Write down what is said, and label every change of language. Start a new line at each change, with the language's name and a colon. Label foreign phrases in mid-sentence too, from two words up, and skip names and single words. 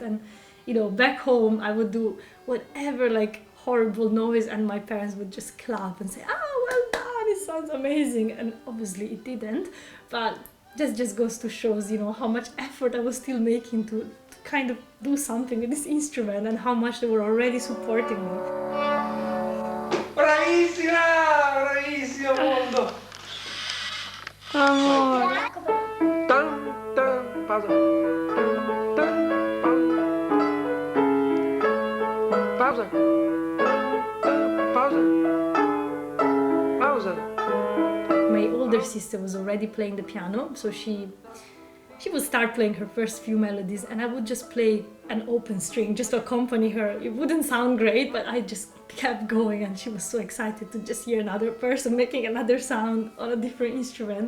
English: And back home I would do whatever like horrible noise, and my parents would just clap and say, well done, it sounds amazing. And obviously it didn't, but just goes to shows how much effort I was still making to kind of do something with this instrument, and how much they were already supporting me.
Italian: Bravissima! Bravissimo mondo! Amore. Tan, tan, pausa. Tan, tan, pausa. Pausa. Pausa.
English: My older sister was already playing the piano, so she would start playing her first few melodies, and I would just play an open string just to accompany her. It wouldn't sound great, but I just kept going, and she was so excited to just hear another person making another sound on a different instrument.